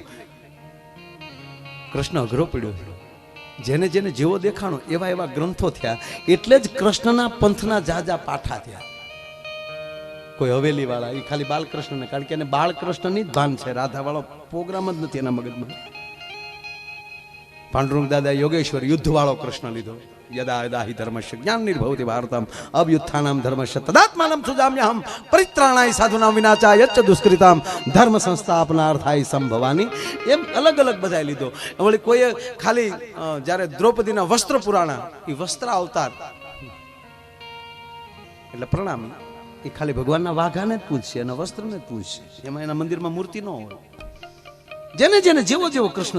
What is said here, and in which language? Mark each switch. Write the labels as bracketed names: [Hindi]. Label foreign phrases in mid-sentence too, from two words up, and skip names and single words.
[Gujarati] કૃષ્ણ અઘરો પડ્યો, જેને જેને જેવો દેખાણો એવા ગ્રંથો થયા. એટલે જ કૃષ્ણના પંથના જાજા પાઠા થયા. કોઈ હવેલી વાળા એ ખાલી બાલકૃષ્ણને, કારણ કે એને બાળકૃષ્ણની જ ભાન છે, રાધા વાળો પ્રોગ્રામ જ નથી એના મગજમાં. પાંડુરંગ દાદા યોગેશ્વર યુદ્ધ વાળો કૃષ્ણ લીધો, [Sanskrit] यदा यदा हि धर्मस्य ज्ञाननिर्भवति भारतम अभ्युत्थानं धर्मस्य तदात्मानं सुजाम्यहं परित्राणाय साधूनां विनाशाय च दुष्कृतां धर्म संस्थापनार्थाय संभवानी [Gujarati] એમ અલગ અલગ બધાઈ લીધો વળી કોઈ ખાલી જ્યારે દ્રૌપદીના વસ્ત્ર પુરાણા એ વસ્ત્ર અવતાર એટલે પ્રણામી એ ખાલી ભગવાનના વાઘાને જ પૂછશે અને વસ્ત્રને જ પૂછશે એમાં એના મંદિરમાં મૂર્તિ ન હોય જેને જેને જેવો જેવો કૃષ્ણ